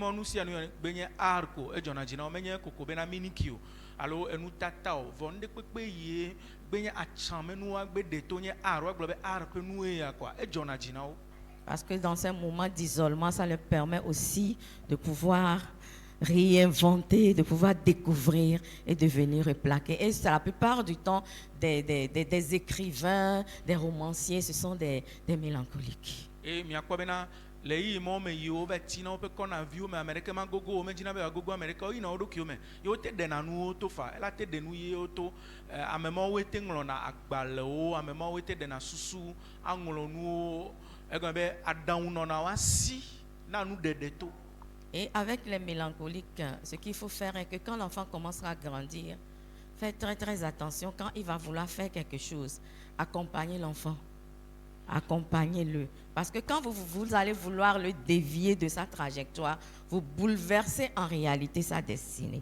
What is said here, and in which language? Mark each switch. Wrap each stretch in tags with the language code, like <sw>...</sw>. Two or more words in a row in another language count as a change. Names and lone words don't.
<fr>Parce que dans ces moments d'isolement, ça leur permet aussi de pouvoir réinventer, de pouvoir découvrir et de venir replaquer. Et c'est la plupart du temps des écrivains, des romanciers, ce sont des mélancoliques.</fr> <ee>Et lei mo me yo be tina pe kona view me america ma gogo me jina be gogo america o ina o do kiome yo te de na nu to fa ela te de nu ye o to amemo we te nglo na agbale o amemo we te de na susu anglo nu e go be adan no na wasi na nu de to.</ee> <fr>Et avec les mélancoliques, ce qu'il faut faire est que quand l'enfant commencera à grandir, faites très très attention quand il va vouloir faire quelque chose. Accompagnez l'enfant. Accompagnez-le. Parce que quand vous allez vouloir le dévier de sa trajectoire, vous bouleversez en réalité sa destinée.</fr>